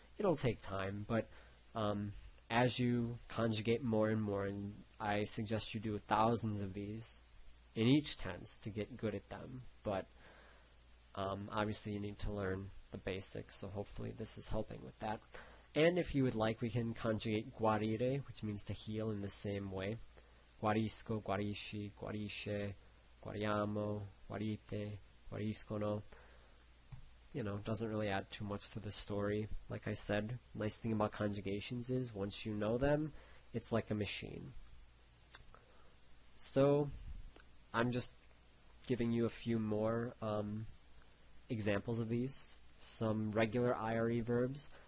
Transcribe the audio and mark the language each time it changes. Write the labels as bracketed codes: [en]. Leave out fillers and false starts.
[en] It'll take time, but as you conjugate more and more, and I suggest you do thousands of these in each tense to get good at them, but obviously you need to learn the basics, so hopefully this is helping with that. And if you would like, we can conjugate guarire, which means to heal, in the same way. [it] Guarisco, guarisci, guarisce, guariamo, guarite, guariscono. [en] You know, doesn't really add too much to the story. Like I said, nice thing about conjugations is once you know them, it's like a machine. So, I'm just giving you a few more examples of these. Some regular IRE verbs.